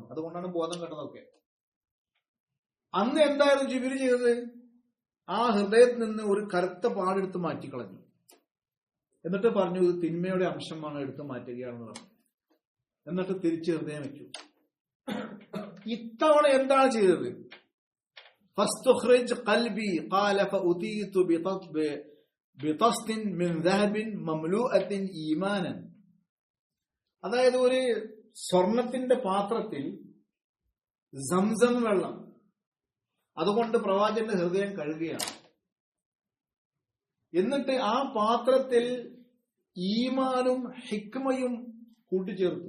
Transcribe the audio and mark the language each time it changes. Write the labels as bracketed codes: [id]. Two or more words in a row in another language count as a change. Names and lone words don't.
[ml] അതുകൊണ്ടാണ് ബോധം കെട്ടതൊക്കെ. അന്ന് എന്തായിരുന്നു ജിബ്രീൽ ചെയ്തത്? ആ ഹൃദയത്തിൽ നിന്ന് ഒരു കറുത്ത പാടെടുത്ത് മാറ്റിക്കളഞ്ഞു. എന്നിട്ട് പറഞ്ഞു, ഇത് തിന്മയുടെ അംശമാണ്, എടുത്ത് മാറ്റുകയാണെന്ന് പറഞ്ഞു. എന്നിട്ട് തിരിച്ച് ഹൃദയം വെച്ചു. ഇത്തവണ എന്താണ് ചെയ്തത്? [ar] فاستخرج قلبي قال فأتيت بطست من ذهب مملوءة إيمانا. [ml] അതായത് ഒരു സ്വർണത്തിന്റെ പാത്രത്തിൽ സംസം വെള്ളം, അതുകൊണ്ട് പ്രവാചകന്റെ ഹൃദയം കഴുകുകയാണ്. എന്നിട്ട് ആ പാത്രത്തിൽ ഈമാനും ഹിക്മയും കൂട്ടിച്ചേർത്തു.